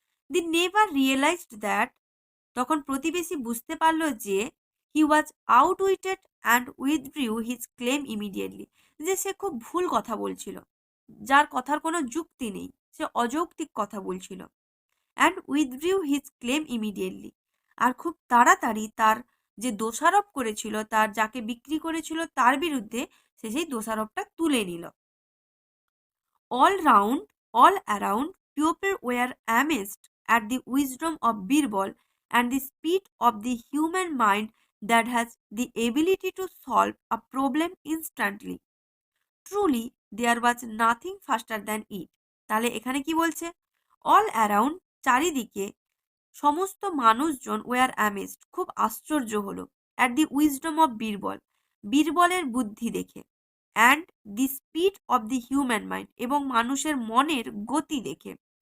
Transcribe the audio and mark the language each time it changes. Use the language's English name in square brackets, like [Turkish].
[English] the never realised that, [Bangla] তখন প্রতিবেশী বুঝতে পারলো যে [English] he was outwitted and withdrew his claim immediately, [Bangla] যে সে খুব ভুল কথা বলছিল, যার কথার কোনো যুক্তি নেই, সে অযৌক্তিক কথা বলছিল। [English] and withdrew his claim immediately, [Bangla] আর খুব তাড়াতাড়ি তার যে দোষারোপ করেছিল, তার যাকে বিক্রি করেছিল তার বিরুদ্ধে সে সেই দোষারোপটা তুলে নিল। [English] All around, people were amazed at the wisdom of Birbal and the speed of the human mind that has the ability to solve a problem instantly. Truly, there was nothing faster than it. [Bangla] তাহলে এখানে কি বলছে? [English] all around, [Bangla] চারিদিকে, সমস্ত মানুষজন [English] were amazed, [Bangla] খুব আশ্চর্য হলো, [English] at the wisdom of Birbal, [Bangla] বীরবলের বুদ্ধি দেখে, [English] and the speed of the human mind, [Bangla] এবং মানুষের মনের গতি দেখে,